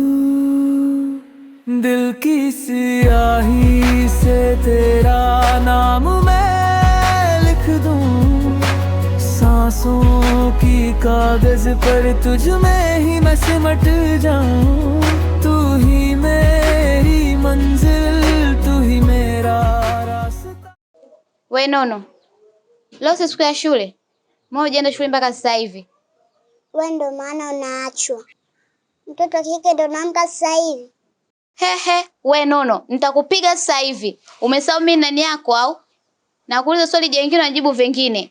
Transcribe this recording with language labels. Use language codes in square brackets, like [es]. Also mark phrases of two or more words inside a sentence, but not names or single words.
[hi] दिल की सियाही से तेरा नाम मैं लिख दूं, सांसों की कागज पर तुझ में ही मैं सिमट जाऊं। तू ही मेरी मंजिल, तू ही मेरा रास्ता। [sw] We Nono, leo si siku ya shule? Mbona hujaenda shule mpaka sasa hivi? Wewe ndo maana unaachwa. Mtoto wa kike ndo naamka sasa hivi. We Nono, nitakupiga sasa hivi. Umesahau mimi nani yako au? Nakuuliza swali jingine unajibu vingine.